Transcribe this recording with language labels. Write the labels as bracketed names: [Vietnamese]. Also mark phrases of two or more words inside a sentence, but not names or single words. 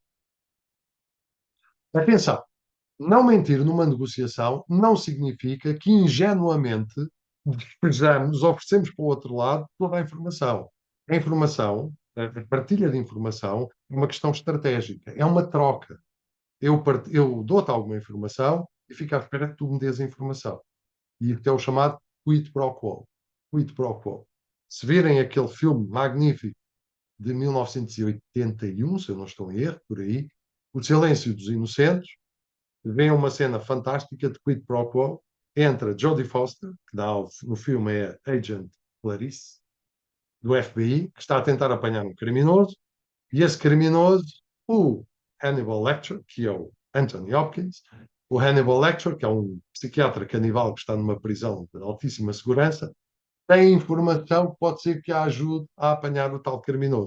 [Portuguese] Atenção, não mentir numa negociação não significa que ingenuamente despejamos, oferecemos para o outro lado toda a informação. A informação, a partilha de informação, é uma questão estratégica, é uma troca. Eu dou-te alguma informação e fico à espera que tu me dês a informação. E isto é o chamado [Latin] quid pro quo. Quid pro quo. [Portuguese] Se virem aquele filme magnífico de 1981, se eu não estou em erro, por aí, O Silêncio dos Inocentes, vem uma cena fantástica de [Latin] quid pro quo [Portuguese] entre a Jodie Foster, que no filme é Agent Clarice, do FBI, que está a tentar apanhar um criminoso, e esse criminoso, o Hannibal Lecter, que é o Anthony Hopkins, o Hannibal Lecter, que é um psiquiatra canibal que está numa prisão de altíssima segurança, tem informação que pode ser que a ajude a apanhar o tal criminoso.